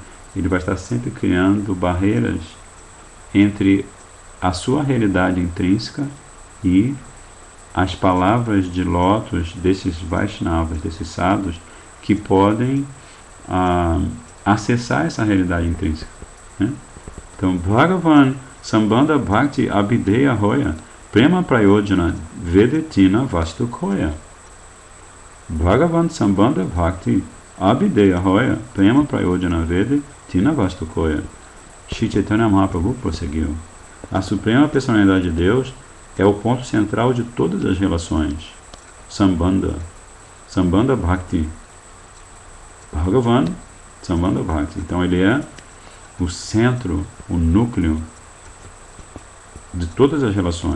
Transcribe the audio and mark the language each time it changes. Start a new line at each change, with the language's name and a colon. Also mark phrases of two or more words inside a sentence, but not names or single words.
Portuguese: Ele vai estar sempre criando barreiras entre a sua realidade intrínseca e as palavras de lótus desses Vaishnavas, desses sadhus, que podem acessar essa realidade intrínseca, né? Então,
Bangla: ভগবান সম্বন্ধ ভক্তি অভিধেয় হয় প্রেম প্রয়োজন বেদে তিন বস্তু কয়. ভগবান সম্বন্ধ ভক্তি অভিধেয় হয় প্রেম প্রয়োজন বেদে তিন বস্তু কয়.
Portuguese: Shri Chaitanya Mahaprabhu prosseguiu. A Suprema Personalidade de Deus é o ponto central de todas as relações.
Bangla: সম্বন্ধ। সম্বন্ধ ভক্তি. ভগবান সম্বন্ধ ভক্তি.
Portuguese: Então ele é o centro, o núcleo de todas as relações.